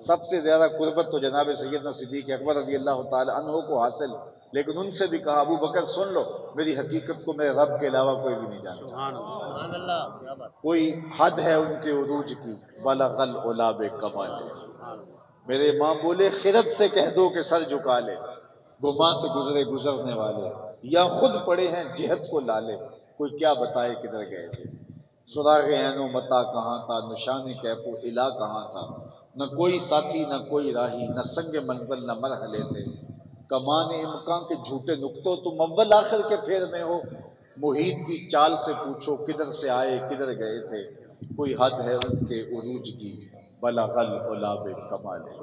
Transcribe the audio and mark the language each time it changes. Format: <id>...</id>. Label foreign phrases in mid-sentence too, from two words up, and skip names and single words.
<ur>سب سے زیادہ قربت تو جناب سیدنا صدیق اکبر رضی اللہ تعالی عنہ کو حاصل، لیکن ان سے بھی کہا ابو بکر سن لو، میری حقیقت کو میرے رب کے علاوہ کوئی بھی نہیں جانتا۔ کوئی حد ہے ان کے عروج کی،</ur> <ar>بلغ العلا بکمال۔</ar> <ur>میرے ماں بولے خرد سے کہہ دو کہ سر جھکا لے، گما سے گزرے گزرنے والے، یا خود پڑے ہیں جہت کو لالے، کوئی کیا بتائے کدھر گئے تھے۔ سراغ عین و متا کہاں تھا، نشان کیف و الا کہاں تھا، نہ کوئی ساتھی نہ کوئی راہی، نہ سنگ منزل نہ مرحلے تھے، کمان امکان کے جھوٹے نکتوں تم اول آخر کے پھیر میں ہو، محیط کی چال سے پوچھو کدھر سے آئے کدھر گئے تھے، کوئی حد ہے ان کے عروج کی،</ur> <ar>بلغ العلا بکمال۔</ar>